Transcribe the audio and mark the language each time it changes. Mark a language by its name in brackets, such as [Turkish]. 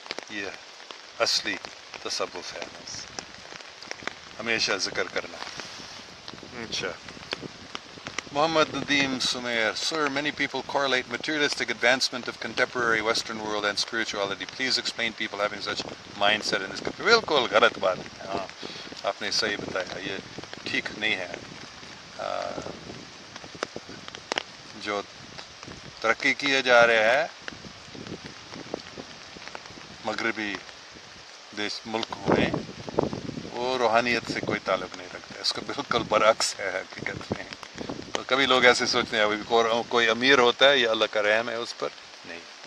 [Urdu] یہ اصلی تصوف ہے، ہمیشہ ذکر کرنا۔ اچھا، [English] Muhammad Nadeem Sumair, sir, many people correlate materialistic advancement of contemporary Western world and spirituality. Please explain people having such mindset in this country. [Urdu] بالکل غلط بات ہے، ہاں آپ نے صحیح بتایا، یہ ٹھیک نہیں ہے۔ جو ترقی کیا جا رہا ہے مغربی ملکوں میں، وہ روحانیت سے کوئی تعلق نہیں رکھتا ہے، اس کا بالکل برعکس ہے حقیقت میں۔ کبھی لوگ ایسے سوچتے ہیں کوئی امیر ہوتا ہے یا اللہ کا رحم ہے اس پر، نہیں،